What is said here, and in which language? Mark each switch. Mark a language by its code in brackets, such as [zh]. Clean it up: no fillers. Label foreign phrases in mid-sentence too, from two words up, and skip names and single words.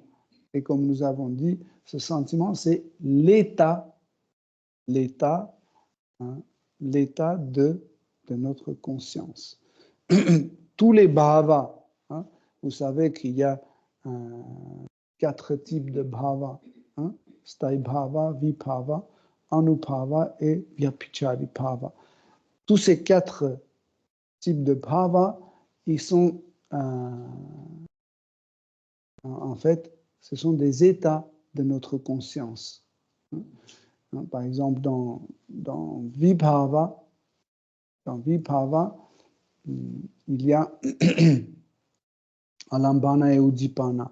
[fr] Et comme nous avons dit, ce sentiment, c'est l'état de notre conscience. Tous les bhavas, vous savez qu'il y a 4 types de bhavas, [sa] sthāyi bhava, vibhava, anubhava [fr] et [sa] vyabhichari bhava. [fr] Tous ces 4 types de bhavas, ils sont en fait, ce sont des états de notre conscience. Par exemple, dans vibhava, il y a alambana et udipana.